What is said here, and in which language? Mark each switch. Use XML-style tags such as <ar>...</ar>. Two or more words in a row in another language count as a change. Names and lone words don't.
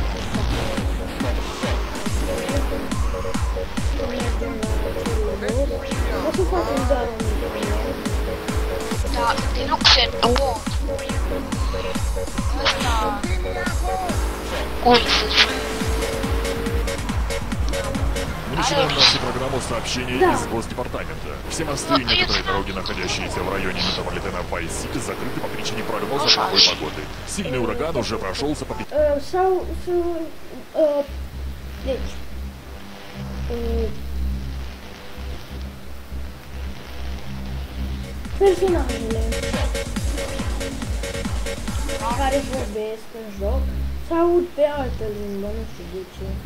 <ro>O să facem doar o misiune. Da, Deluxe mod. Ăsta... Cum să zic?</ro> <ru>Мы начинаем нашу программу сообщений из Госдепартамента. Все мосты и некоторые дороги, находящиеся в районе метрополитена Вайс-Сити, закрыты по причине прогноза плохой погоды. Сильный ураган уже прошелся по...</ru> <ro>Deci... Personajele care vorbesc în joc s-aud pe altă limbă, nu știu de ce.</ro>